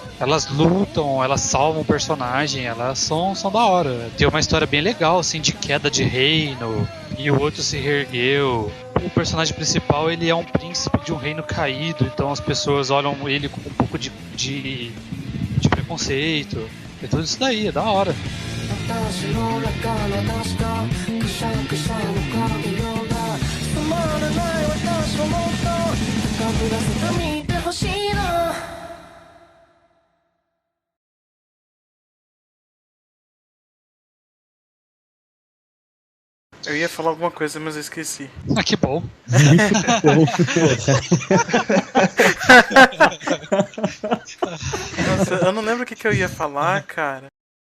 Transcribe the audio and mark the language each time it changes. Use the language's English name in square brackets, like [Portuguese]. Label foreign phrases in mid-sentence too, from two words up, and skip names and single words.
[Portuguese] Elas lutam, elas salvam o personagem, elas são da hora. Tem uma história bem legal, assim, de queda de reino, e o outro se reergueu. O personagem principal, ele é um príncipe de um reino caído, então as pessoas olham ele com um pouco de preconceito. E tudo isso daí, é da hora. [Japanese] 私の中の確かくしゃくしゃの影ようが止まらない私をもっと高ぶらせてみてほしいな [Portuguese] Eu ia falar alguma coisa, mas eu esqueci. Ah, que bom. Nossa, eu não lembro o que eu ia falar, cara.